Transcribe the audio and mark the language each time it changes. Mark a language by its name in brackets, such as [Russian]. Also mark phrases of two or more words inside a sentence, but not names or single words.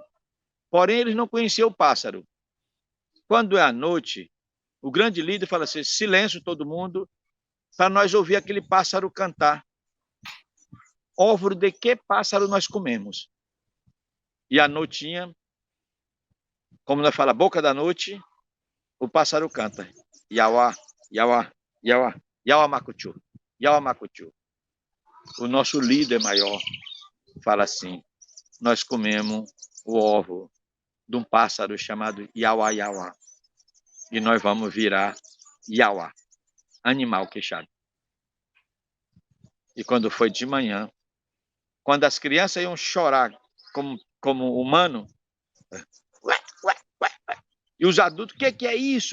[Portuguese] Porém, eles não conheciam o pássaro. Quando é à noite, o grande líder fala assim, silêncio todo mundo, para nós ouvir aquele pássaro cantar. Ovo de que pássaro nós comemos? E à noitinha, como nós falamos, boca da noite, o pássaro canta. Yawa, yawa, yawa, yawa makuchu, yawa makuchu. O nosso líder maior fala assim, nós comemos o ovo de um pássaro chamado yawa, yawa. E nós vamos virar yawa, animal queixado. E quando foi de manhã, quando as crianças iam chorar como humano, e os adultos, o que é isso?